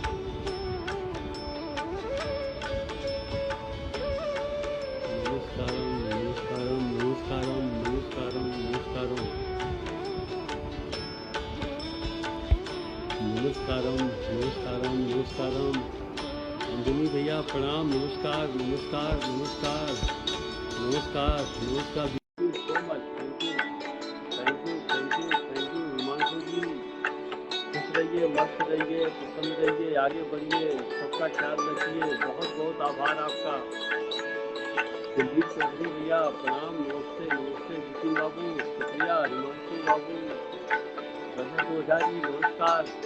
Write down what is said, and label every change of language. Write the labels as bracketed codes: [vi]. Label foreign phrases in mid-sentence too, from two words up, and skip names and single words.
[hi] Namaskaram, namaskaram, namaskaram, namaskaram, namaskaram. नमस्कारम नमस्कारम नमस्कारम अंजनी भैया प्रणाम नमस्कार नमस्कार नमस्कार नमस्कार नमस्कार [en] so much thank you [hi] हिमांशु जी खुश रहिए मस्त रहिए प्रसन्न रहिए आगे बढ़िए सबका ख्याल रखिए बहुत बहुत आभार आपका कुलदीप चौधरी भैया प्रणाम नमस्ते नमस्ते जितिन बाबू शुक्रिया हिमांशु बाबू रजत ओझा जी नमस्कार